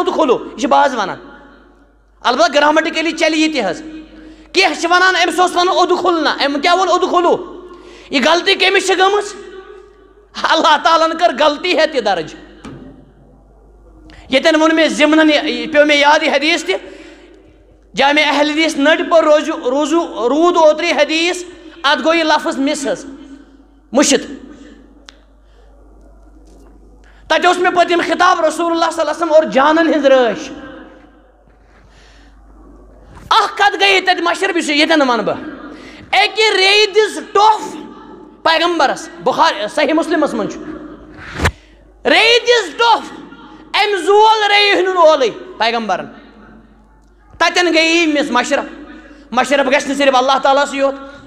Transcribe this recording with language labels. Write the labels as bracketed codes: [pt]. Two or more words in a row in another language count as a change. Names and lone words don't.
[ks] اُدخُلو یہِ چھِ بعض ونان البتہ گرامٹِکلی چلہِ یہِ تہِ حظ کینٛہہ چھِ ونان أمِس اوس ونُن اُدخُلنا أمۍ کیٛاہ ووٚن اُدخُلو یہِ غلطی کٔمِس چھِ گٔمٕژ اللہ تعالیٰ ہن کٔر غلطی ہے تہِ درٕج ییٚتٮ۪ن ووٚن مےٚ ضمنن پیٚو مےٚ یاد یہِ حدیٖث تہِ جامع اہل حدیٖث نٔٹۍ پور روٗد اوترٕ یہِ حدیٖث اتھ گوٚو یہِ لفظ مِس حظ مُشِت تتہِ اوس مےٚ پٔتِم خطاب [ar] رسول اللہ صلی اللہ علیہ وسلم [ks] اور جانن ہٕنٛز رٲچھ اکھ کتھ گٔیے تتہِ مشرب یُس ییٚتٮ۪ن ونہٕ بہٕ اکہِ ریٚیہِ دِژ ٹۄپھ پیغمبرس بخاری صحیح مسلمس منٛز چھُ ریٚیہِ دِژ ٹۄپھ أمۍ زول ریٚیہِ ہُنٛد اولٕے پیغمبرن تتٮ۪ن گٔیے مِس مشرب گژھِ نہٕ صرف اللہ تعالیٰ سٕے یوت